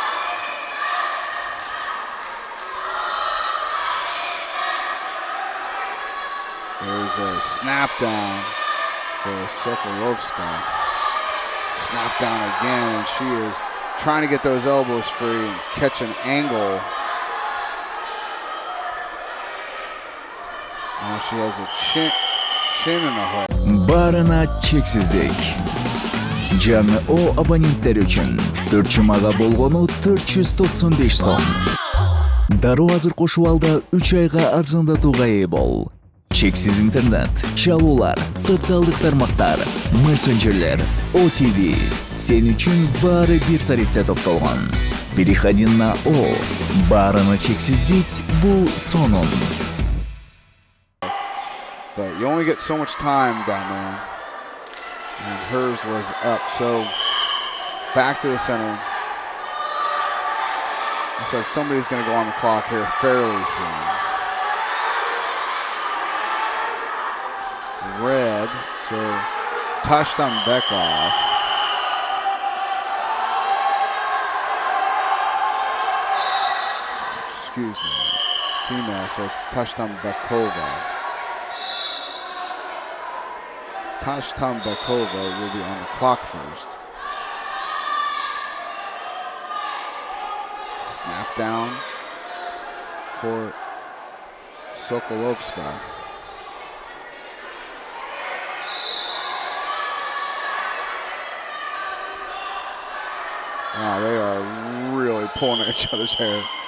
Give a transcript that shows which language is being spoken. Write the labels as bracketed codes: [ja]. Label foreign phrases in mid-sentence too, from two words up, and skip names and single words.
[en] There's a snap down for Sokolowskaya. Snap down again, and she is trying to get those elbows free and catch an angle. Now she has a chin in the hook. [ky] Барына чексиздик. Жаңы о абоненттер үчүн 4 жумага болгону 495 сом. Дароо азыр кошуп алда 3 айга арзандатууга ээ бол. Чексиз интернет, чалуулар, социалдык тармактар, мессенджерлер, OTV. Сен үчүн баары бир тарифте топтолгон. [ru] Переходи на О. [ky] Барына чексиздик бул сонун. [en] But you only get so much time down there. And hers was up. So back to the center. Looks like somebody's going to go on the clock here fairly soon. Red. So Taштанбекова. Excuse me. Female. So it's Taштанбекова. Taштанбекова will be on the clock first. Snap down for Sokolowskaya. Wow, they are really pulling at each other's hair.